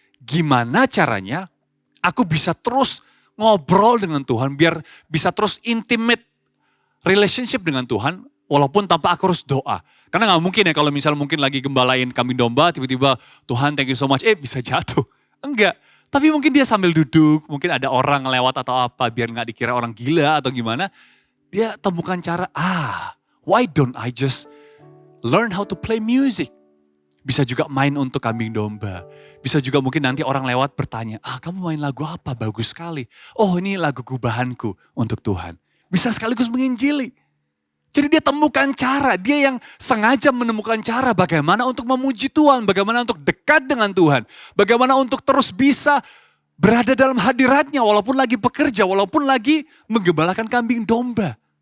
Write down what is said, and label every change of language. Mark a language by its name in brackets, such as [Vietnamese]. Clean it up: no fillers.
[Indonesian] Gimana caranya aku bisa terus ngobrol dengan Tuhan, biar bisa terus [English] intimate relationship [Indonesian] dengan Tuhan, walaupun tanpa aku harus doa. Karena gak mungkin ya kalau misalnya mungkin lagi gembalain kambing domba, tiba-tiba Tuhan [English] thank you so much, [Indonesian] bisa jatuh. Enggak. Tapi mungkin dia sambil duduk, mungkin ada orang lewat atau apa, biar gak dikira orang gila atau gimana. Dia temukan cara, [English] why don't I just learn how to play music. [Indonesian] Bisa juga main untuk kambing domba. Bisa juga mungkin nanti orang lewat bertanya, kamu main lagu apa? Bagus sekali. Oh ini lagu gubahanku untuk Tuhan. Bisa sekaligus menginjili. Jadi dia temukan cara, dia yang sengaja menemukan cara bagaimana untuk memuji Tuhan, bagaimana untuk dekat dengan Tuhan, bagaimana untuk terus bisa berada dalam hadiratnya walaupun lagi bekerja, walaupun lagi menggembalakan kambing domba.